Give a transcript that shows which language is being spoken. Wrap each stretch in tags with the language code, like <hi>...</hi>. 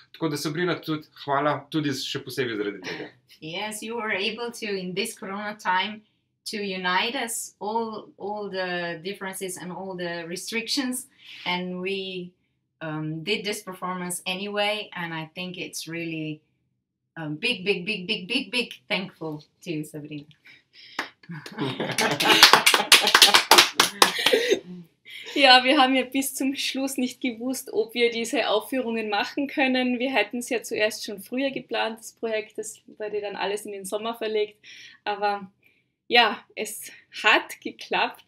<sl>Tako da, Sabrina, tudi hvala tudi še posebej zaradi tega.</sl> <en>Yes, you were able to, in this corona time, to unite us, all the differences and all the restrictions, and we did this performance anyway, and I think it's really big thankful to you, Sabrina.</en> <de>Ja, wir haben ja bis zum Schluss nicht gewusst, ob wir diese Aufführungen machen können. Wir hätten es ja zuerst schon früher geplant, das Projekt, das wurde dann alles in den Sommer verlegt. Aber ja, es hat geklappt.</de>